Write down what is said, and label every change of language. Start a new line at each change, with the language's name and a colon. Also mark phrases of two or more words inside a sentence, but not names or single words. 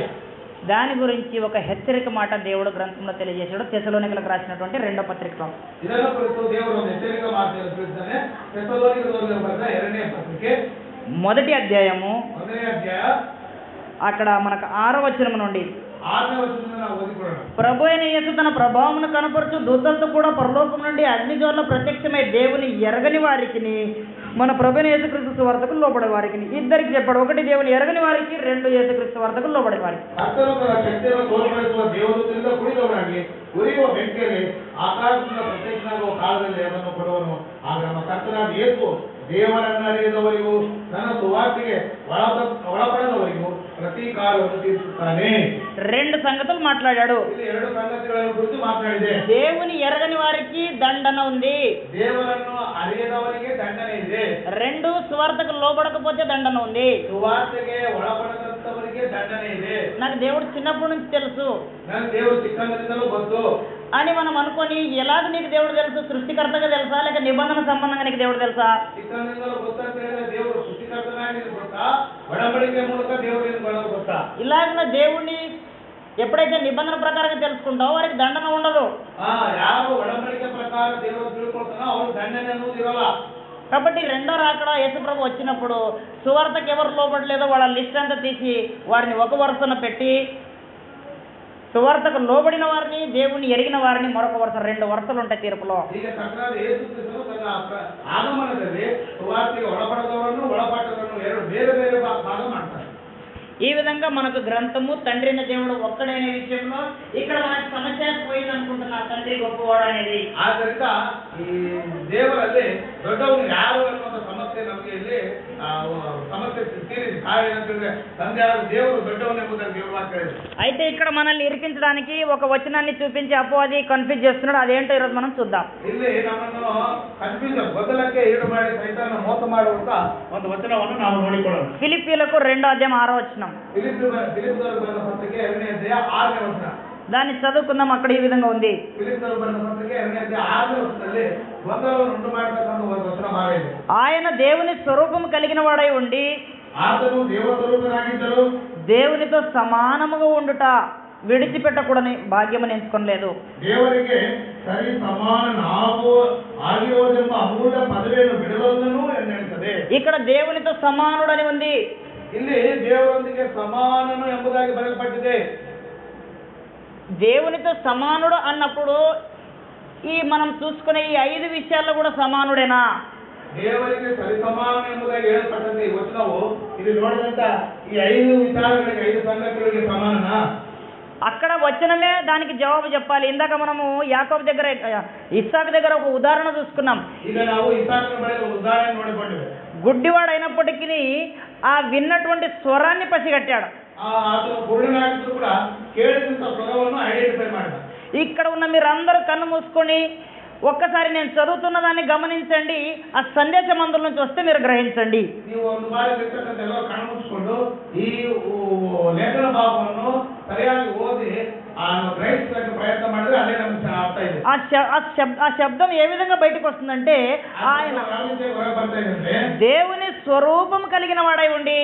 Telugu: దాని గురించి ఒక హెచ్చరిక మాట దేవుడు గ్రంథంలో తెలియజేశాడు. తెస్సలోనికలకు రాసినటువంటి 2వ పత్రికలో.
Kannada: ಇದನ್ನು ಕುರಿತು ದೇವರು ಒಂದು ಎಚ್ಚರಿಕೆ ಮಾತನ್ನು ತಿಳಿಸ್ತಾನೆ. ತೆಸ್ಸಲೋನಿಕದವರಿಗೆ ಬರೆದ 2ನೇ ಪತ್ರಿಕೆ
Telugu: 1వ అధ్యాయము
Kannada: 1ನೇ ಅಧ್ಯಾಯ
Telugu: అక్కడ మనకు 6వ వచనం నుండి
Kannada: 6ನೇ ವಚನದಿಂದ ನಾವು ಓದಿಕೊಳ್ಳೋಣ.
Telugu: ప్రభు అయిన యేసు తన ప్రభావమును కనపరచు దూతలతో కూడా పరలోకం నుండి అగ్నిజ్వాల ప్రత్యక్షమై దేవుని ఎరగని వారికి మన ప్రభు అయిన యేసుక్రీస్తు సువార్తకు లోబడే వారికి ఇద్దరికి చెప్పాడు. ఒకటి దేవుని ఎరగని వారికి, 2 యేసుక్రీస్తు సువార్తకు లోబడే వారికి.
Kannada: ಕರ್ತನು ತನ್ನ ಶಕ್ತಿಯನ್ನು ತೋರ್ಪಡಿಸುವ ದೇವದೂತರಿಂದ ಕುಡಿದವರಾಗಿ ಉರಿಯುವ ಬೆಂಕಿಯಲ್ಲಿ ಆಕಾಶದಿಂದ ಪ್ರತ್ಯಕ್ಷನಾಗುವ ಕಾಲದಲ್ಲಿ ಅದನ್ನು ಕೊಡುವನು. ಆಗ ನಮ್ಮ ಕರ್ತನಾದ ಯೇಸು ದೇವರನ್ನು ಅರಿಯದವರಿಗೂ ನನ್ನ ಸುವಾರ್ತೆಗೆ ಒಳಪಡದವರಿಗೂ ಪ್ರತೀಕಾರವನ್ನು ತೀರಿಸುತ್ತಾನೆ.
Telugu: 2 సంగతులు మాట్లాడాడు.
Kannada: ಇಲ್ಲಿ 2 ಸಂಗತಿಗಳನ್ನು ಕುರಿತು ಮಾತನಾಡಿದೆ.
Telugu: దేవుని ఎరగని వారికి దండన ఉంది,
Kannada: ದೇವರನ್ನು ಅರಿಯದವರಿಗೆ ದಂಡನೆ ಇದೆ.
Telugu: 2 సువార్తకు లోబడకపోతే దండన ఉంది.
Kannada: ಸುವಾರ್ತೆಗೆ ಒಳಪಡದಂತವರಿಗೆ ದಂಡನೆ ಇದೆ.
Telugu: నాకు దేవుడు చిన్నప్పటి నుంచి తెలుసు,
Kannada: ನನಗೆ ದೇವರು ಚಿಕ್ಕಂದಿನಿಂದಲೂ ಗೊತ್ತು
Telugu: అని మనం అనుకొని ఎలాగ నీకు దేవుడు తెలుసు? సృష్టికర్తగా తెలుసా లేక నిబంధన సంబంధంగా నీకు దేవుడు తెలుసా?
Kannada: ಚಿಕ್ಕಂದಿನಿಂದಲೂ ಗೊತ್ತಂತ ಹೇಳಿದ್ರೆ ದೇವರು ಸೃಷ್ಟಿಕರ್ತನಾಗಿ ಗೊತ್ತಾ, ಒಡಂಬಡಿಕೆ ಮೂಲಕ ದೇವರಿಗೆ ಗೊತ್ತಾ?
Telugu: ఇలాగ దేవుణ్ణి ఎప్పుడైతే నిబంధన ప్రకారంగా తెలుసుకుంటావో వారికి దండన ఉండదు.
Kannada: ಯಾರು ಒಡಂಬಡಿಕೆ ಪ್ರಕಾರ ದೇವರು ತಿಳ್ಕೊಳ್ತಾನೋ ಅವ್ರು ದಂಡನೆ ಅನ್ನೋದು ಇರಲ್ಲ.
Telugu: కాబట్టి 2వ రాకడ యేసుప్రభు వచ్చినప్పుడు సువార్తకు ఎవరు లోబడలేదో వాళ్ళ లిస్ట్ అంతా తీసి వారిని ఒక వరుసన పెట్టి సువార్తకు లోబడిన వారిని, దేవుని ఎరిగిన వారిని మరొక వరుస, 2 వరుసలు ఉంటాయి తీర్పులో.
Kannada: ಈಗ ಕರ್ತನಾದ ಯೇಸು ಕ್ರಿಸ್ತನು ತನ್ನ ಆಗಮನದಲ್ಲಿ ಸುವಾರ್ತೆಗೆ ಒಳಪಡದವರನ್ನು ಒಳಪಟ್ಟವರನ್ನು 2 ಬೇರೆ ಬೇರೆ ಭಾಗ ಮಾಡ್ತಾರೆ.
Telugu: ఈ విధంగా మనకు గ్రంథము తండ్రి అయిన దేవుడు ఒక్కడైన విషయంలో ఇక్కడ మనకి సమస్య పోయింది అనుకుంటున్నా, తండ్రి గొప్పవాడు అనేది.
Kannada: ಆದ್ದರಿಂದ ಈ ದೇವರಲ್ಲಿ ದೊಡ್ಡವನು ಯಾರು ಅನ್ನುವಂಥ ಸಮಸ್ಯೆ ನಮಗೆ ಇಲ್ಲಿ ಸಮಸ್ಯೆ ತೀರಿದೆ. ಕಾರಣ ಏನಂತಂದ್ರೆ ತಂದೆ ಆದ ದೇವರು ದೊಡ್ಡವನು ಎಂಬುದಾಗಿ ದೇವರು ಮಾತಾಡಿದೆ.
Telugu: అయితే ఇక్కడ మనల్ని ఇరికించడానికి ఒక వచనాన్ని చూపించి అపవాది కన్ఫ్యూజ్ చేస్తున్నాడు. అదేంటో ఈరోజు మనం చూద్దాం.
Kannada: ಇಲ್ಲಿ ನಮ್ಮನ್ನು ಕನ್ಫ್ಯೂಷನ್ ಬದಲಕ್ಕೆ ಈಡು ಮಾಡಿ ಸೈತಾನ ಮೋಸ ಮಾಡುವಂತ ಒಂದು ವಚನವನ್ನು ನಾವು ನೋಡಿಕೊಳ್ಳೋಣ.
Telugu: ఫిలిప్పీలకు 2వ అధ్యాయం 6వ వచనం.
Kannada: ಫಿಲಿಪ್ಪದವರಿಗೆ ಬರೆದ ಪತ್ರಿಕೆ 2ನೇ ಅಧ್ಯಾಯ 6ನೇ ವಚನ.
Telugu: దాన్ని చదువుకుందాం. అక్కడ ఈ విధంగా ఉంది.
Kannada: ಫಿಲಿಪ್ಪದವರಿಗೆ ಬರೆದ ಪತ್ರಿಕೆ 2ನೇ ಅಧ್ಯಾಯ 6ನೇ ವಚನದಲ್ಲಿ ಗೊಂದಲವನ್ನು ಉಂಟು ಮಾಡತಕ್ಕಂಥ ಒಂದು ವಚನ ಭಾಗ ಇದೆ.
Telugu: ఆయన దేవుని స్వరూపం కలిగిన వాడై ఉండి
Kannada: ಆತನು ದೇವ ಸ್ವರೂಪನಾಗಿದ್ದರು,
Telugu: దేవునితో సమానముగా ఉండుట విడిచిపెట్టకూడని భాగ్యమని ఎంచుకోలేదు.
Kannada: ದೇವರಿಗೆ ಸರಿ ಸಮಾನ ನಾವು ಆಗಿರುವುದೆಂಬ ಅಮೂಲ್ಯ ಪದವಿಯನ್ನು ಬಿಡಲನ್ನು ಎನ್ನುತ್ತದೆ.
Telugu: ఇక్కడ దేవునితో సమానుడని ఉంది.
Kannada: ಇಲ್ಲಿ ದೇವರೊಂದಿಗೆ ಸಮಾನನು ಎಂಬುದಾಗಿ ಬರೆಯಲ್ಪಟ್ಟಿದೆ.
Telugu: దేవునితో సమానుడు అన్నప్పుడు ఈ మనం చూసుకునే ఈ 5 విషయాల్లో కూడా సమానుడేనా?
Kannada: ದೇವರಿಗೆ ಸರಿ ಸಮಾನ ಎಂಬುದಾಗಿ ಹೇಳಲ್ಪಟ್ಟಂತೆ ಈ ವಚನವು ಇಲ್ಲಿ ನೋಡಿದಂತ ಈ 5 ವಿಚಾರಗಳಿಗೆ 5 ಸಂಗತಿಗಳಿಗೆ ಸಮಾನನಾ?
Telugu: అక్కడ వచనమే దానికి జవాబు చెప్పాలి. ఇందాక మనము యాకోబు దగ్గర ఇస్సాకు దగ్గర ఒక ఉదాహరణ చూసుకున్నాం.
Kannada: ಈಗ ನಾವು ಇಸಾಕನ ಬಳಿಗೆ ಉದಾಹರಣೆ ನೋಡಿಕೊಂಡಿವೆ.
Telugu: గుడ్డివాడు అయినప్పటికీ ఆ విన్నటువంటి స్వరాన్ని పసిగట్టాడు.
Kannada: ಆತನು ಕುರುಡನಾಗಿದ್ರು ಕೂಡ ಕೇಳಿದಂತ ಸ್ವರವನ್ನು ಐಡೆಂಟಿಫೈ ಮಾಡಿದ.
Telugu: ఇక్కడ ఉన్న మీరందరూ కన్ను మూసుకొని ఒక్కసారి నేను చదువుతున్న దాన్ని గమనించండి. ఆ సందేశ మందుల నుంచి వస్తే మీరు గ్రహించండి.
Kannada: ನೀವು ಒಂದು ಬಾರಿ ಇರ್ತಕ್ಕಂಥ ಎಲ್ಲ ಕಣ್ಣು ಮುಚ್ಚಿಕೊಂಡು ಈ ಲೇಖನ ಭಾಗವನ್ನು ಸರಿಯಾಗಿ ಓದಿ ಗ್ರಹಿಸಲಿಕ್ಕೆ ಪ್ರಯತ್ನ ಮಾಡಿದ್ರೆ ಅಲ್ಲೇ ನಮಗೆ ಅರ್ಥ ಇದೆ.
Telugu: ఆ శబ్దం ఏ విధంగా బయటకు వస్తుందంటే ఆయన దేవుని స్వరూపం కలిగిన వాడై ఉండి